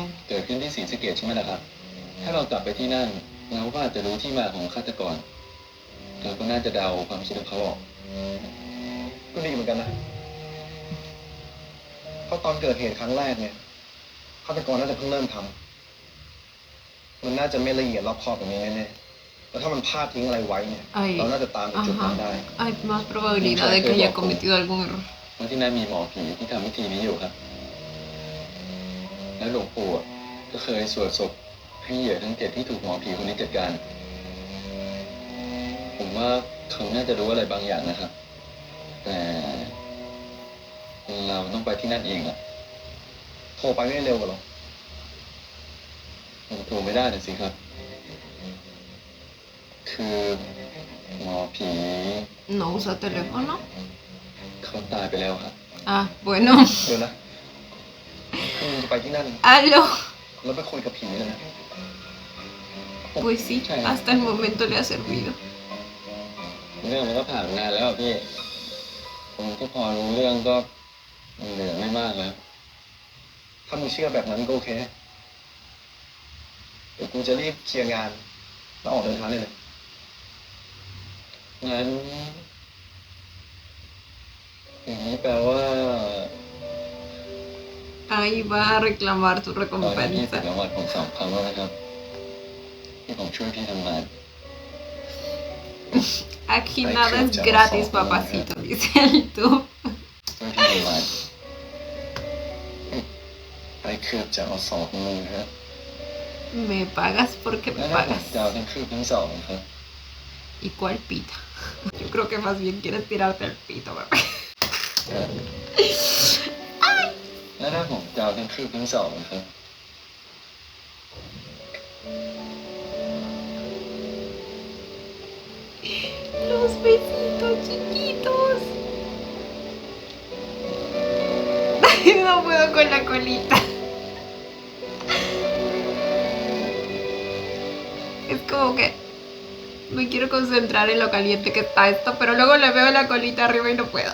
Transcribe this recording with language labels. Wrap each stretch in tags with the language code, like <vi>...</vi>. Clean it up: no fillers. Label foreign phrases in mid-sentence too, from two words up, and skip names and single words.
<th>เกิดขึ้นที่ศรีสะเกษใช่ไหมล่ะครับ ถ้าเรากลับไปที่นั่นเราก็อาจจะรู้ที่มาของฆาตกร เราก็น่าจะเดาความคิดของเขาออก ก็ดีเหมือนกันนะ เพราะตอนเกิดเหตุครั้งแรกเนี่ยฆาตกรน่าจะเพิ่งเริ่มทำมันน่าจะไม่ละเอียดรอบคอบแบบนี้แน่ๆแล้วถ้ามันพลาดทิ้งอะไรไว้เนี่ย</th> <es>Hay,</es> <th>เราน่าจะตามไปจุดนั้นได้</th> <es>ajá, hay más probabilidad de que haya cometido algún error.</es> <th>เพราะที่นั่นมีหมอผีที่ทำวิธีนี้อยู่ครับ แล้วหลวงปู่อะก็เคยสวดศพให้เหยื่อทั้ง7ที่ถูกหมอผีคนนี้จัดการ ผมว่าเขาน่าจะรู้อะไรบางอย่างนะครับ แต่เราต้องไปที่นั่นเองอะโทรไปไม่เร็วกว่าหรอผมโทรไม่ได้เลยสิครับ คือหมอผี</th> <es>No usa teléfono.</es> <th>เขาตายไปแล้วครับ</th> <es>Ah, bueno.</es> <th>เดี๋ยวนะคือจะไปที่นั่น</th> <es>Aló.</es> <th>แล้วไปคุยกับผีเลยนะ</th> <es>Pues sí, Sí. hasta el momento le ha servido.</es> <th>เรื่องมันก็ผ่านมานานแล้วอะพี่ผมที่พอรู้เรื่องก็เหลือไม่มากแล้ว ถ้ามึงเชื่อแบบนั้นก็โอเค เดี๋ยวกูจะรีบเคลียร์งานแล้วออกเดินทางเลยงั้นอย่างนี้แปลว่า</th> <es>Ahí va a reclamar tu</es> <th>ตอนนี้พี่ถูก</th> <es>recompensa.</es> <th>รางวัลผม2 ครั้งแล้วนะครับ ที่ผมช่วยพี่ทำงาน</th> <es>Aquí Ay, nada qué es chavo, gratis, ¿no? papacito, dice el tú.</es> <th>ช่วยพี่ทำงานไอ้คืบจะเอา2ของมึงครับ</th> <es>Me pagas porque</es> <th>แล้</th> <es>me</es> <th>วถ้าผม</th> <es>pagas.</es> <th>จะเอาทั้งคืบทั้ง2ครับ</th> <es>¿Y cuál pita? Yo creo que más bien quieres tirarte el pito, bebé.</es> <th>แล้วถ้าผมจะเอาทั้งคืบทั้งสองนะครับ</th> <es>Los besitos chiquitos. No puedo con la colita. Es como que me quiero concentrar en lo caliente que está esto, pero luego le veo la colita arriba y no puedo.</es>